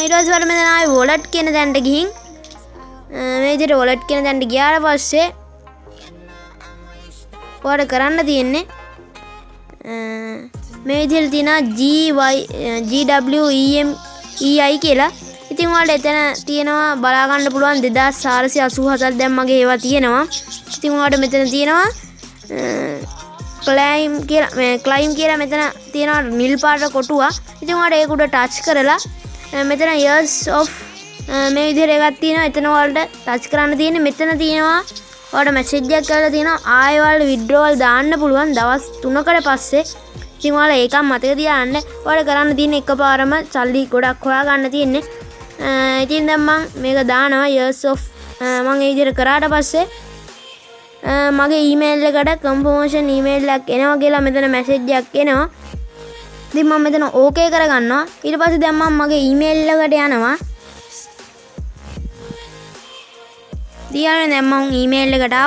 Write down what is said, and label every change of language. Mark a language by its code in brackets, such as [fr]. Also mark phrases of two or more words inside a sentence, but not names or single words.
[si] ඊට පස්සේ ඔයාලට මෙතන ආයේ වොලට් කියන තැනට ගිහින් මේ විදිහට වොලට් කියන තැනට ගියාට පස්සේ ඔයාලට කරන්න තියෙන්නේ මේ විදිහට තියෙනවා GWEI කියලා. ඉතින් ඔයාලට එතන තියෙනවා බලා ගන්න පුළුවන් 2487ක් දැන් මගේ ඒවා තියෙනවා. ඉතින් ඔයාලට මෙතන තියෙනවා ක්ලයිම් කියලා මෙතන තියෙනවා නිල් පාට කොටුවක්. ඉතින් ඔයාලට ඒක උඩ ටච් කරලා මෙතන [en] years of [si] මේ විදිහට එකක් තියෙනවා. එතන ඔයාලට ටච් කරන්න තියෙන්නේ. මෙතන තියෙනවා ඔයාලට මැසේජ් එකක් කරලා තියෙනවා ආයෙ ඔයාලට විඩ්‍රෝවල් දාන්න පුළුවන් දවස් 3කට පස්සේ. ඉතින් ඔයාලා ඒකම මතක තියාගන්න. ඔයාලට කරන්න තියෙන්නේ එකපාරම සල්ලි ගොඩක් හොයාගන්න තියෙන්නේ. ඉතින් දැන් මම මේක දානවා [en] years of [si] මම ඒ විදිහට කරාට පස්සේ මගේ ඊමේල් එකට කන්ෆර්මේෂන් ඊමේල් එකක් එනවා කියලා මෙතන මැසේජ් එකක් එනවා. ඉතින් මම මෙතන ඕකේ කරගන්නවා. ඊට පස්සේ දැන් මම මගේ ඊමේල් එකට යනවා. දැන් මම ඊමේල් එකට ආවා.